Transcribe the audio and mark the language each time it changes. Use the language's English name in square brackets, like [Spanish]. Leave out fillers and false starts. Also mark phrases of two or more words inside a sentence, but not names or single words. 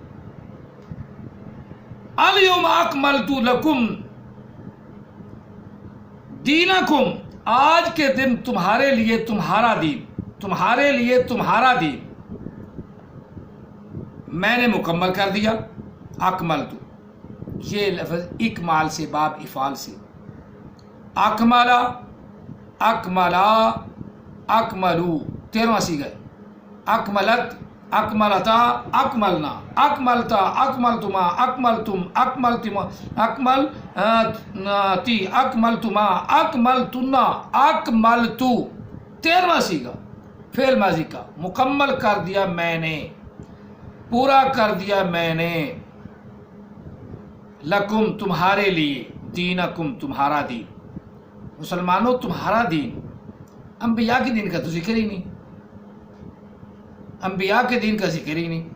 [Arabic] الیوم اکملت لکم دینکم، [Urdu] آج کے دن تمہارے لیے تمہارا دین، تمہارے لیے تمہارا دین میں نے مکمل کر دیا. اکملت، یہ لفظ اکمال سے، باب افعال سے. [Arabic] اکملا، اکملا، اکملو، [Urdu] 13واں صیغہ ہے. [Arabic] اکملت، اکملتا، اکملنا، اکملتا، اکملتما، اکملتم، اکملتما، اکملتی، اکملتما، اکملتنا، اکملتو، [Urdu] 13واں صیغہ فعل ماضی کا. مکمل کر دیا میں نے، پورا کر دیا میں نے. لکم، تمہارے لیے. دینکم، تمہارا دین. مسلمانوں تمہارا دین. انبیاء کے دین کا تو ذکر ہی نہیں، انبیاء کے دین کا ذکر ہی نہیں.